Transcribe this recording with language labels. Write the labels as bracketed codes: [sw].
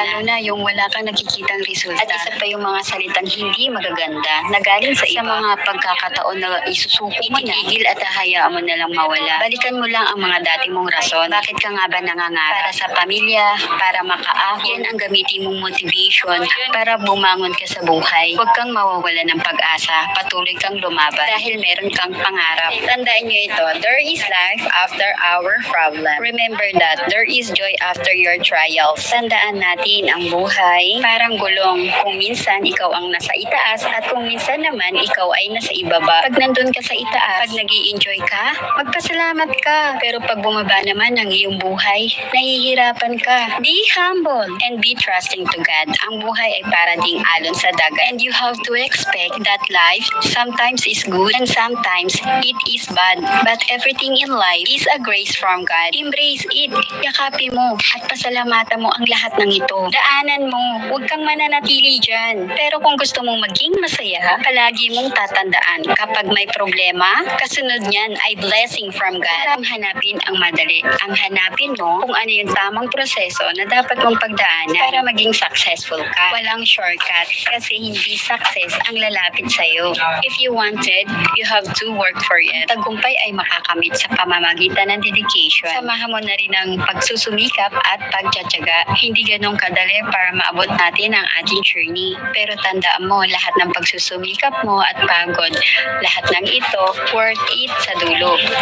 [tl] Lalo na yung wala kang nakikitang resulta. At isa pa yung mga salitang hindi magaganda na galing sa iba. Sa mga pagkakataon na isusuko mo na, itigil at hahayaan mo na lang mawala. Balikan mo lang ang mga dati mong rason. Bakit ka nga ba nangangarap? Para sa pamilya, para makaahon. Yan ang gamitin mong motivation para bumangon ka sa buhay. Huwag kang mawawala ng pag-asa. Patuloy kang lumaban dahil meron kang pangarap. Tandaan nyo ito, [en] there is life after our problem. Remember that there is joy after your trials. [tl] Tandaan natin ang buhay parang gulong. Kung minsan ikaw ang nasa itaas at kung minsan naman ikaw ay nasa ibaba. Pag nandun ka sa itaas, pag nag-i-enjoy ka, magpasalamat ka. Pero pag bumaba naman ang iyong buhay, nahihirapan ka. [en] Be humble and be trusting to God. [tl] Ang buhay ay para ding alon sa dagat. [en] And you have to expect that life sometimes is good and sometimes it is bad. But everything in life is a grace from God. Embrace it. [tl] Yakapin mo at pasalamatan mo ang lahat ng ito. Daanan mo. Huwag kang mananatili dyan. Pero kung gusto mong maging masaya, palagi mong tatandaan kapag may problema, kasunod niyan ay [en] blessing from God. [tl] Ang hanapin ang madali. Ang hanapin mo kung ano yung tamang proseso na dapat mong pagdaanan para maging successful ka. Walang shortcut kasi hindi success ang lalapit sa'yo. [en] If you wanted, you have to work for it. [tl] Tagumpay ay makakamit sa pamamagitan ng dedication. Samahan mo na rin ang pagsusumikap at pagtsatsaga. Hindi ganun kadali para maabot natin ang ating journey. Pero tandaan mo, lahat ng pagsusumikap mo at pagod, lahat ng ito worth it sa dulo.